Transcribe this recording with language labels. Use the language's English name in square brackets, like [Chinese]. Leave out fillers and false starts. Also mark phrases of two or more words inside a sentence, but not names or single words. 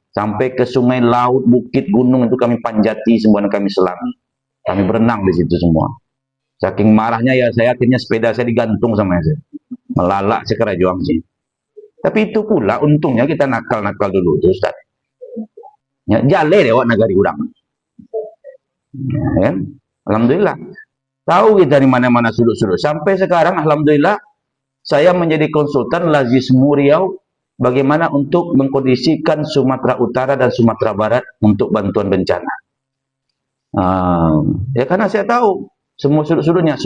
[Indonesian] Sampai ke sungai, laut, bukit, gunung itu kami panjati semua, kami selami, kami berenang di situ semua. Saking marahnya ya saya akhirnya sepeda saya digantung sama saya. Melalak sekera juang sih. Tapi itu pula untungnya kita nakal-nakal dulu tuh Ustaz. Ya, [Minangkabau] jale deh wak nagari urang. [Indonesian] Ya, alhamdulillah. Tahu kita di mana-mana sudut-sudut. Sampai sekarang alhamdulillah saya menjadi konsultan Lazismu Riau bagaimana untuk mengkondisikan Sumatera Utara dan Sumatera Barat untuk bantuan bencana. Ya karena saya tahu semua sudut-sudutnya.